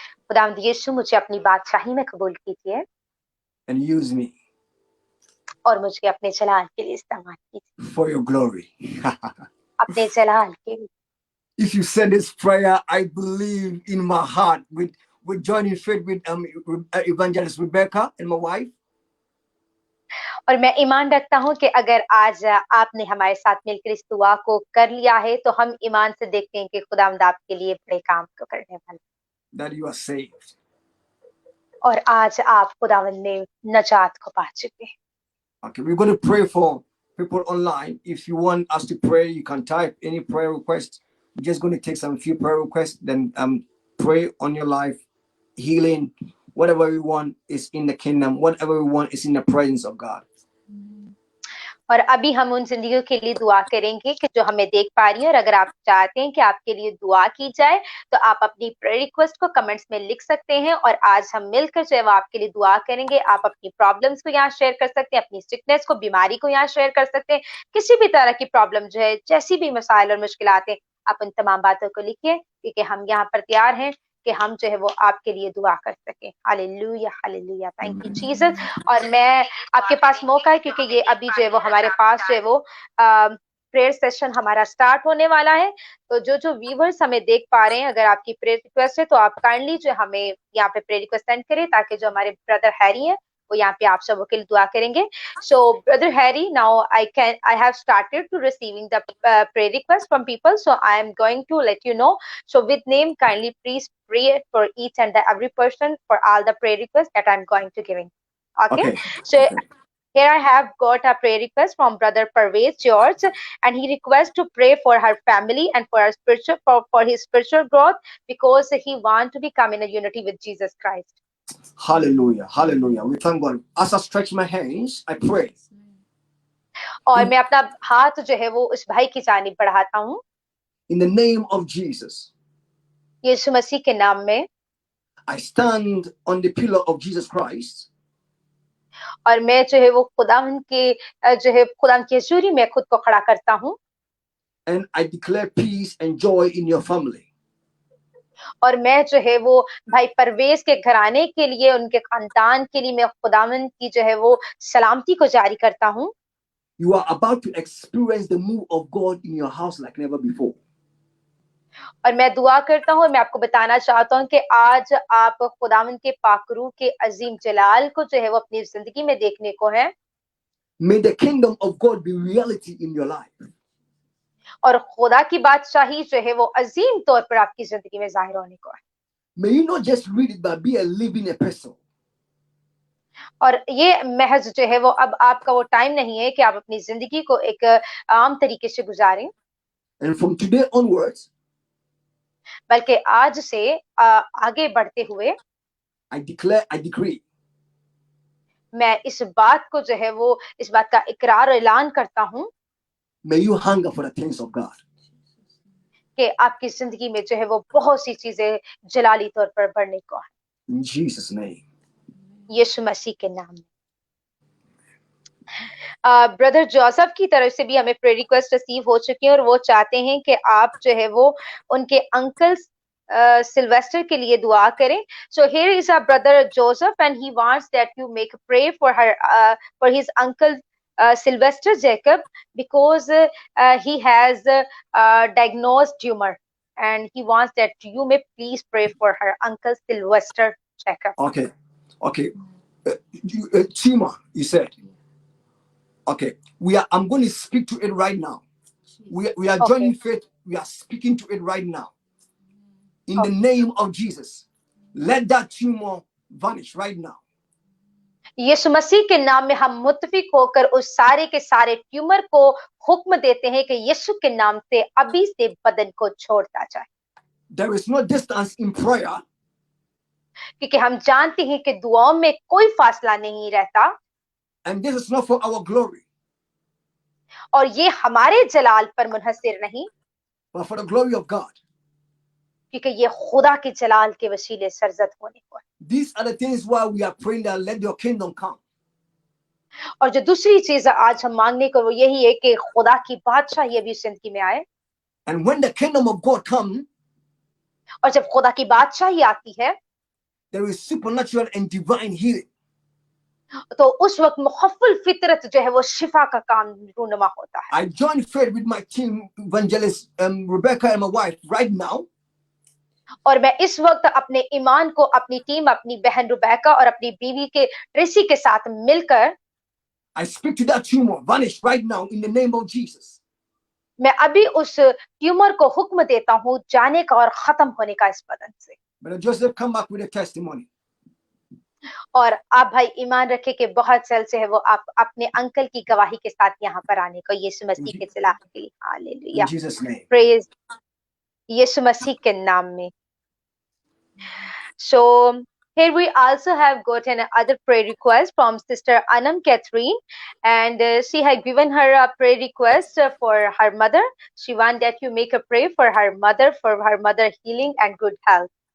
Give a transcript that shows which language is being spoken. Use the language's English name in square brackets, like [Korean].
[Hindi] खुदावंद यीशु, मुझे अपनी बादशाही में कबूल कीजिए [English] and use me [Hindi] और मुझे अपने जलाल के लिए इस्तेमाल कीजिए, [English] for your glory. [Hindi] अपने जलाल के लिए। [English] If you said this prayer, I believe in my heart with joining faith with Evangelist Rebecca and my wife. [Hindi] और मैं ईमान रखता हूं कि अगर आज आपने हमारे साथ मिलकर इस दुआ को कर लिया है, तो हम ईमान से देखते हैं कि खुदावंद आपके लिए बड़े काम को करने वाला, [English] That you are saved. [Hindi] और आज आप खुदावंद में नजात को पा चुके हैं। [English] Okay, we're going to pray for people online. If you want us to pray, you can type any prayer request. We're just going to take some few prayer requests, then pray on your life, healing, whatever we want is in the kingdom, whatever we want is in the presence of God. [Hindi] और अभी हम उन जिंदगियों के लिए दुआ करेंगे कि जो हमें देख पा रही हैं, और अगर आप चाहते हैं कि आपके लिए दुआ की जाए तो आप अपनी प्रेयर रिक्वेस्ट को कमेंट्स में लिख सकते हैं, और आज हम मिलकर जो है वो आपके लिए दुआ करेंगे। आप अपनी प्रॉब्लम्स को यहाँ शेयर कर सकते हैं, अपनी सिकनेस को, बीमारी को यहाँ शेयर कर सकते हैं, किसी भी तरह की प्रॉब्लम जो है, जैसी भी मसाइल और मुश्किलात हैं, आप उन तमाम बातों को लिखिए, क्योंकि हम यहाँ पर तैयार हैं कि हम जो है वो आपके लिए दुआ कर सकें। Hallelujah, hallelujah, [English] Thank you Jesus. [Hindi] और मैं आपके पास मौका है, क्योंकि ये अभी जो है वो हमारे पास जो है वो प्रेयर सेशन हमारा स्टार्ट होने वाला है। तो जो व्यूवर्स हमें देख पा रहे हैं, अगर आपकी प्रेयर रिक्वेस्ट है तो आप काइंडली जो हमें यहाँ पे प्रेयर रिक्वेस्ट सेंड करें, ताकि जो हमारे ब्रदर हैरी हैं वो यहाँ पे आप सबों के लिए दुआ करेंगे। [English] So brother Harry, now I have started to receiving the prayer request from people, so I am going to let you know. So with name, kindly please pray for each and every person for all the prayer requests that I'm going to giving. Okay. So here I have got a prayer request from brother Parvez George, and he requests to pray for her family and for her spiritual for his spiritual growth, because he want to become in a unity with Jesus Christ. Hallelujah, hallelujah. We thank God. As I stretch my hands, I pray. [Hindi] और मैं अपना हाथ जो है वो उस भाई की जानिब बढ़ाता हूँ। [English] In the name of Jesus, [Hindi] यीशु मसीह के नाम में [English] I stand on the pillar of Jesus Christ. [Hindi] और मैं जो है वो खुदावंद के जो है खुदावंद की हजूरी में खुद को खड़ा करता हूँ। [English] And I declare peace and joy in your family. [Hindi] और मैं जो है वो भाई परवेज के घराने के लिए, उनके खानदान के लिए मैं खुदावंद की जो है वो सलामती को जारी करता हूँ। [English] You are about to experience the move of God in your house like never before. [Hindi] और मैं दुआ करता हूँ, मैं आपको बताना चाहता हूँ कि आज आप खुदावंद के पाकरू के अजीम जलाल को जो है वो अपनी जिंदगी में देखने को है। [English] May the kingdom of God be reality in your life. [Hindi] और खुदा की बादशाही जो है वो अजीम तौर पर आपकी जिंदगी में जाहिर होने को है। [English] May you not just read it, but be a living epistle. [Hindi] और ये महज जो है वो अब आपका वो टाइम नहीं है कि आप अपनी जिंदगी को एक आम तरीके से गुजारें, [English] And from today onwards, [Hindi] बल्कि आज से आगे बढ़ते हुए [English] I declare, I decree, [Hindi] मैं इस बात को जो है वो इस बात का इकरार और ऐलान करता हूँ [English] may you hunger for the things of God. [Hindi] कि आपकी जिंदगी में जो है वो बहुत सी चीजें जलाली तौर पर बढ़ने को है, [English] In Jesus' name. [Hindi] यीशु मसीह के नाम में। ब्रदर जोसेफ की तरफ से भी हमें प्रेयर रिक्वेस्ट रिसीव हो चुकी है और वो चाहते हैं कि आप जो है वो उनके अंकल सिल्वेस्टर के लिए दुआ करें। [English] So here is our brother Joseph and he wants that you make a pray for her for his uncle Sylvester Jacob because he has diagnosed tumor and he wants that you may please pray for her uncle Sylvester Jacob. Okay. Tumor, you said. Okay. I'm going to speak to it right now. We are Okay. joining faith. We are speaking to it right now. In the name of Jesus, let that tumor vanish right now. [Hindi] यीशु मसीह के नाम में हम मुत्तफिक होकर उस सारे के सारे tumour को हुक्म देते हैं कि यीशु के नाम से अभी से बदन को छोड़ता जाए। [English] There is no distance in prayer. [Hindi] क्योंकि हम जानते हैं कि दुआओं में कोई फासला नहीं रहता। [English] And this is not for our glory. [Hindi] और ये हमारे जलाल पर मुनहसर नहीं, [English] but for the glory of God. [Hindi] क्योंकि ये खुदा के जलाल के वसीले सरजद होने को है। [English] These are the things why we are praying that let your kingdom come. [Hindi] और जो दूसरी चीज आज हम मांगने को वो यही है कि खुदा की बादशाही अभी जिंदगी में आए। [English] And when the kingdom of God comes, [Hindi] और जब खुदा की बादशाही आती है, [English] there is supernatural and divine healing. [Hindi] तो उस वक्त मुखफ़्फ़ल फितरत जो है वो शिफा का काम रूनुमा होता है। [English] I join faith with my team, evangelist Rebecca and my wife right now. [Hindi] और मैं इस वक्त अपने ईमान को अपनी टीम, अपनी बहन रुबैका और अपनी बीवी के ट्रेसी के साथ मिलकर [English] I speak to that tumor, vanish right now in the name of Jesus. [Hindi] मैं अभी उस ट्यूमर को हुक्म देता हूँ जाने का और खत्म होने का इस बदन से। [English] Brother Joseph, come back with a testimony. [Hindi] और आप भाई ईमान रखें कि बहुत जल्द से है वो आप अपने अंकल की गवाही के साथ यहाँ पर आने को यीशु मसीह के जलाल के लिए hallelujah, [English] In Jesus' name. [Hindi] Praise यीशु मसीह के नाम में। [English] So here we also have got another prayer request from Sister Anam Catherine, and she had given her a prayer request for her mother. She wants that you make a prayer for her mother healing and good health.